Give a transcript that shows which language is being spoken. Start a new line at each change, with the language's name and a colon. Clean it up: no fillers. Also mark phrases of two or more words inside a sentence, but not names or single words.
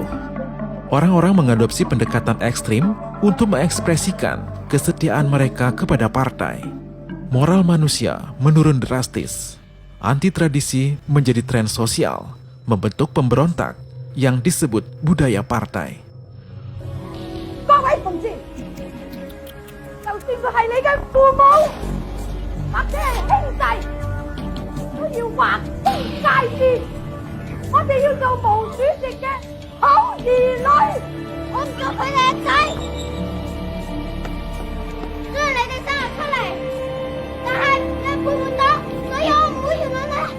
Indonesian: Orang-orang mengadopsi pendekatan ekstrim untuk mengekspresikan kesetiaan mereka kepada partai. Moral manusia menurun drastis. Anti-tradisi menjadi tren sosial, membentuk pemberontak yang disebut budaya partai.
Cantonese: 各位同志，就算佢係你嘅父母，或者係兄弟，都要劃清界線。我哋要做毛主席嘅好兒女。我唔做佢哋嘅仔，雖然你哋生日出嚟，但係你係背叛黨，所以我唔會原諒你。